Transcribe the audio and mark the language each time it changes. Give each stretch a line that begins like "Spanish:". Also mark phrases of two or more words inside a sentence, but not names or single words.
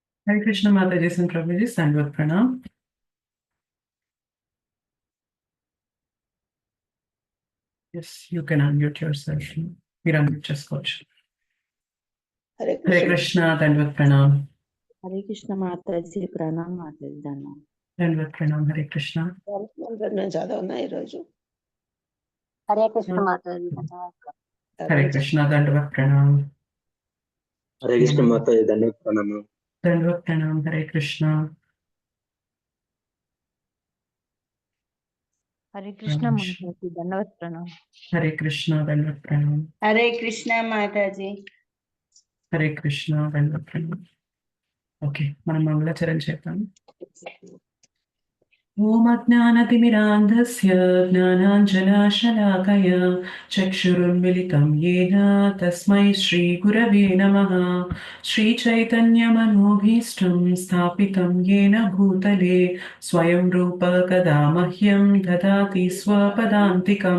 Hindi: हरे कृष्ण माताजी and प्रभुजी, सण्डवत प्रणाम.
English: Yes, you can unmute yourself.
Telugu: మీరు unmute చేసుకోవచ్చు.
Hindi: హరే Hare కృష్ణ कृष्ण, दण्डवत प्रणाम. हरे कृष्ण माताजी प्रणाम మాట్లాడదాను. दण्डवत प्रणाम, हरे कृष्ण.
Telugu: నేను చదవనా ఈరోజు.
Hindi: हरे कृष्ण माताजी हरे कृष्ण, दण्डवत प्रणाम. हरे कृष्ण माताजी धन्यवाद प्रणामम्. दण्डवत प्रणाम, हरे कृष्ण. हरे कृष्ण माताजी धन्यवाद प्रणाम. हरे कृष्ण, दण्डवत प्रणाम. हरे कृष्ण माताजी. हरे कृष्ण, दण्डवत प्रणाम.
Telugu: ఓకే, మనం మంగళాచరణ చేద్దాం.
Sanskrit: ఓం అజ్ఞానతిమిరాంధస్య జ్ఞానాంజనాశలాకయ చక్షురున్మిలితం యేన తస్మై శ్రీగురవే నమః. శ్రీచైతన్యమనోభీష్టం స్థాపితం యేన భూతలే స్వయం రూప కదా మహ్యం దదాతి స్వపదాంతికం.